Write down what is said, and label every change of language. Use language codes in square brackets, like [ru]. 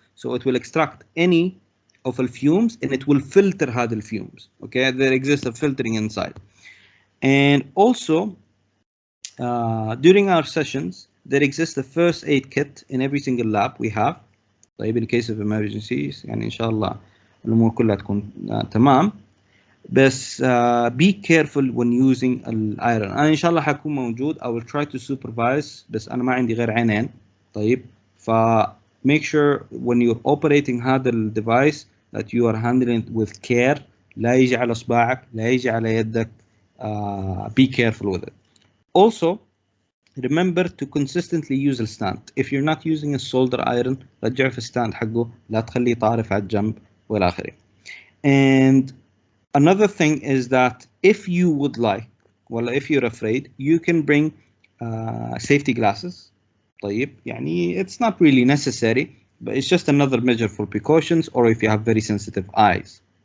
[en] So it will extract any of the fumes and it will filter [ar] هذه [en] fumes. Okay, there exists a filtering inside. And also during our sessions there exists a first aid kit in every single lab we have. [ar] طيب [en] in case of emergencies [ar] يعني إن شاء الله الأمور كلها تكون تمام. بس [en] be careful when using iron. [ar] أنا إن شاء الله حكون موجود. [en] I will try to supervise [ar] بس أنا ما عندي غير عينين. طيب [en] make sure when you're operating [ar] هذا [en] device that you are handling it with care. [ar] لا يجي على إصبعك لا يجي على يدك. [en] Be careful with it. Also remember to consistently use the stand. If you're not using a solder iron [ar] رجع في الستاند حقه لا تخليه طارف على الجنب والى آخره. [en] And another thing is that if you would like, well, if you're afraid, you can bring safety glasses. [ar] طيب يعني [en] it's not really necessary, but it's just another measure for precautions, or if you have very sensitive eyes.